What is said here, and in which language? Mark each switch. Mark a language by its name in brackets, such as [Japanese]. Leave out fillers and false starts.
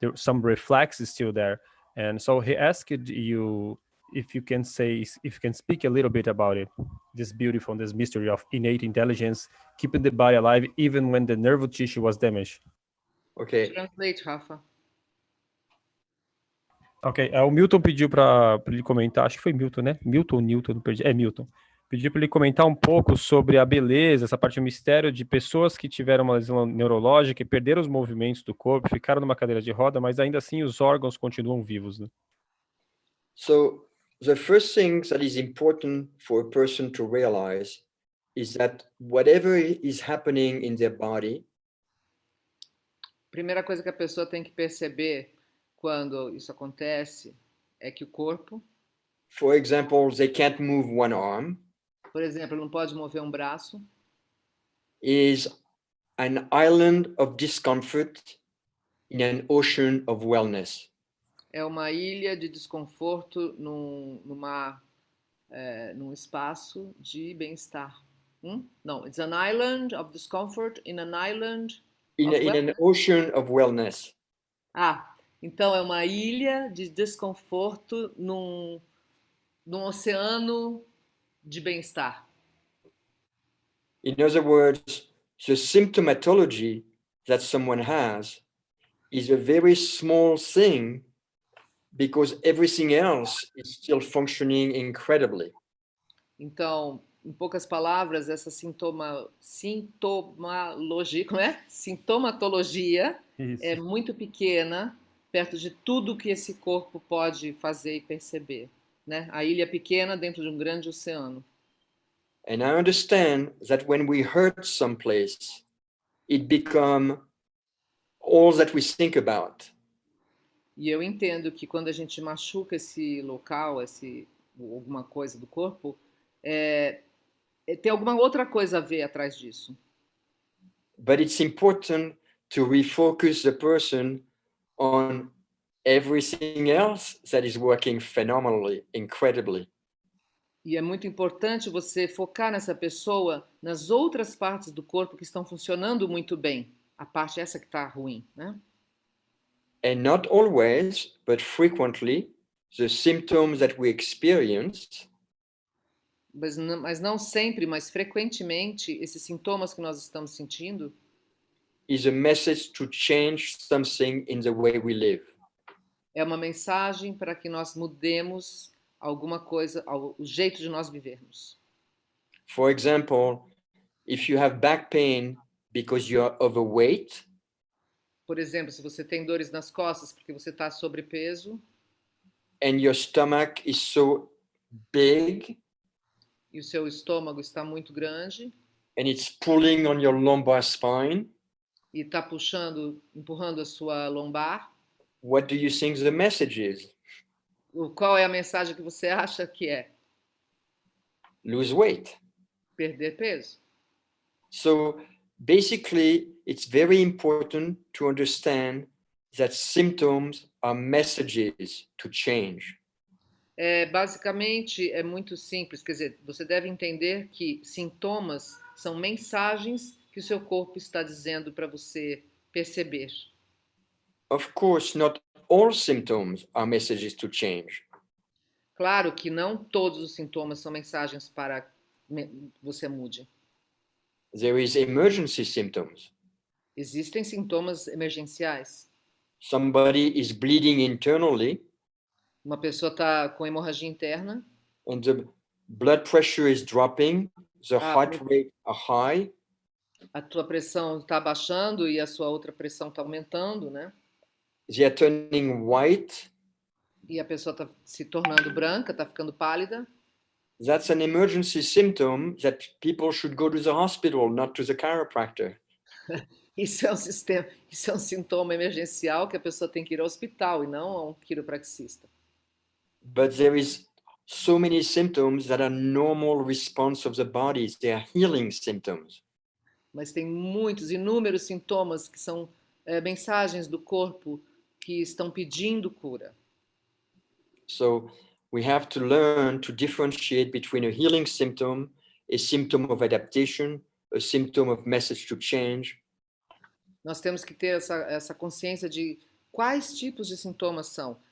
[English] Some reflex is still there. And so he asked you if you can speak a little bit about it, this beautiful, this mystery of innate intelligence, keeping the body alive even when the nerve tissue was damaged. Okay. Translate, Rafa. [Portuguese] Ok, o Milton pediu para ele comentar, acho que foi Milton, né? Milton ou Newton, não perdi. É Milton. Pediu para ele comentar um pouco sobre a beleza, essa parte do mistério de pessoas que tiveram uma lesão neurológica e perderam os movimentos do corpo, ficaram numa cadeira de roda, mas ainda assim os órgãos continuam vivos, né? [English] So the first thing that is important for a person to realize is that whatever is happening in their body, [Portuguese] Primeira coisa que a pessoa tem que perceber quando isso acontece é que o corpo, [English] for example, they can't move one arm, [Portuguese] por exemplo, não pode mover um braço, [English] is an island of discomfort in an ocean of wellness. [Portuguese] é uma ilha de desconforto num espaço de bem-estar. [English] No, it's an island of discomfort in an island In an ocean of wellness. [Portuguese] Então é uma ilha de desconforto num oceano de bem-estar. [English] In other words, the symptomatology that someone has is a very small thing because everything else is still functioning incredibly. [Portuguese] Então, em poucas palavras, essa sintomatologia Isso. é muito pequena perto de tudo que esse corpo pode fazer e perceber, né? A ilha pequena dentro de um grande oceano. [English] And I understand that when we hurt someplace, it becomes all that we think about. [Portuguese] E eu entendo que quando a gente machuca esse local, alguma coisa do corpo, tem alguma outra coisa a ver atrás disso. [English] But it's important to refocus the person on everything else that is working phenomenally, incredibly. [Portuguese] E é muito importante você focar nessa pessoa, nas outras partes do corpo que estão funcionando muito bem. A parte essa que está ruim, né? [English] And not always, but frequently, the symptoms that we experience [Portuguese] Mas não sempre, mas frequentemente, esses sintomas que nós estamos sentindo [English] is a message to change something in the way we live. [Portuguese] é uma mensagem para que nós mudemos alguma coisa, o jeito de nós vivermos. [English] For example, if you have back pain because you are overweight, [Portuguese] Por exemplo, se você tem dores nas costas porque você está sobrepeso [English] and your stomach is so big [Portuguese] e o seu estômago está muito grande [English] and it's pulling on your lumbar spine, [Portuguese] e está empurrando a sua lombar, [English] what do you think the message is? [Portuguese] qual é a mensagem que você acha que é? [English] Lose weight. [Portuguese] Perder peso. [English] So basically, it's very important to understand that symptoms are messages to change. [Portuguese] Basicamente, é muito simples. Quer dizer, você deve entender que sintomas são mensagens que o seu corpo está dizendo para você perceber. [English] Of course, not all symptoms are messages to change. [Portuguese] Claro que não todos os sintomas são mensagens para você mude. [English] There is emergency symptoms. [Portuguese] Existem sintomas emergenciais. [English] Somebody is bleeding internally [Portuguese] Uma pessoa está com hemorragia interna, [English] and the blood pressure is dropping, the heart rate are high, [Portuguese] a tua pressão está baixando e a sua outra pressão está aumentando, né? [English] they are turning white. [Portuguese] E a pessoa está se tornando branca, está ficando pálida. [English] That's an emergency symptom that people should go to the hospital, not to the chiropractor. [Portuguese] Isso é um sintoma emergencial que a pessoa tem que ir ao hospital e não a um quiropraxista. [English] But there is so many symptoms that are normal response of the body. They are healing symptoms. [Portuguese] Mas tem inúmeros sintomas que são mensagens do corpo que estão pedindo cura. [English] So we have to learn to differentiate between a healing symptom, a symptom of adaptation, a symptom of message to change. [Portuguese] Nós temos que ter essa consciência de quais tipos de sintomas são.